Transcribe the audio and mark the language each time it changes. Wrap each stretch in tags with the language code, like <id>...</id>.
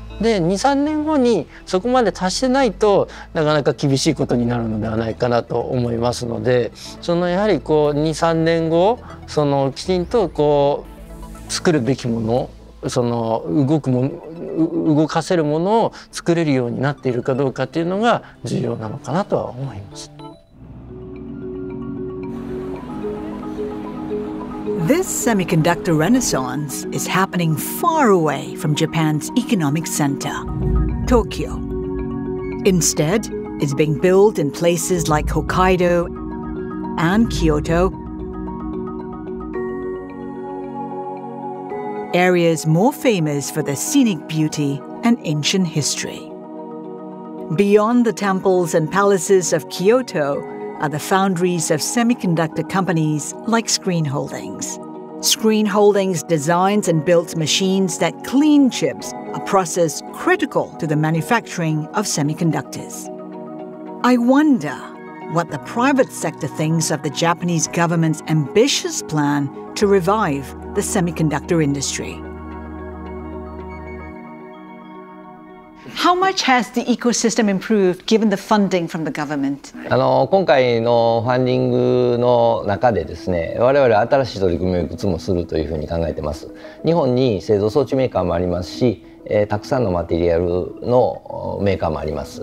<ja>で2、3年後にそこまで達してないとなかなか厳しいことになるのではないかなと思いますので、やはり2、3年後きちんと作るべきもの、動かせるものを作れるようになっているかどうかっていうのが重要なのかなとは思います。</ja> <en>This semiconductor renaissance is happening far away from Japan's economic center, Tokyo. Instead, it's being built in places like Hokkaido and Kyoto, areas more famous for their scenic beauty and ancient history. Beyond the temples and palaces of Kyoto are the foundries of semiconductor companies like Screen Holdings. Screen Holdings designs and builds machines that clean chips, a process critical to the manufacturing of semiconductors. I wonder what the private sector thinks of the Japanese government's ambitious plan to revive the semiconductor industry. How much has the ecosystem improved given the funding from the government?</en> <ja>今回のファンディングの中でですね、我々新しい取り組みをいくつもするというふうに考えてます。日本に製造装置メーカーもありますし、たくさんのマテリアルのメーカーもあります。</ja>